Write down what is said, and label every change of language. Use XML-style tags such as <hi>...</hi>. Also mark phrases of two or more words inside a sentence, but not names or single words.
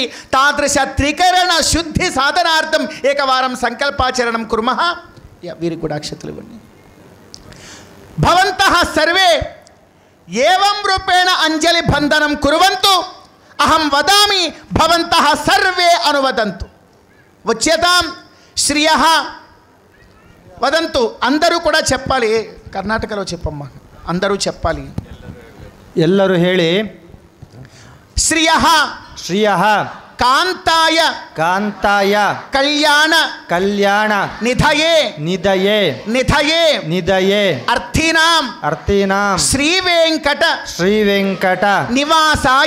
<sa>तादृश त्रिकरणशुद्धि साधनार्थम् एकवारं सङ्कल्पाचरणं कुर्मः। वीरिकुडाक्षतले बन्नि भवन्तः सर्वे एवं रूपेण अञ्जलिबन्धनं कुर्वन्तु। अहं वदामि, भवन्तः सर्वे अनुवदन्तु। उच्यतां श्रियः</sa> <te>వదంతు అందరూ కూడా చెప్పాలి. కర్ణాటకలో చెప్పమ్మా, అందరూ చెప్పాలి.</te> <kn>ಎಲ್ಲರೂ ಹೇಳಿ.</kn> <sa>శ్రియః శ్రియః కాంతాయ కాంతాయ కళ్యాణ కళ్యాణ నిధయే నిధయే నిధయే నిధయే అర్థినాం అర్థినాం శ్రీ వెంకట శ్రీ వెంకట నివాసాయ</sa>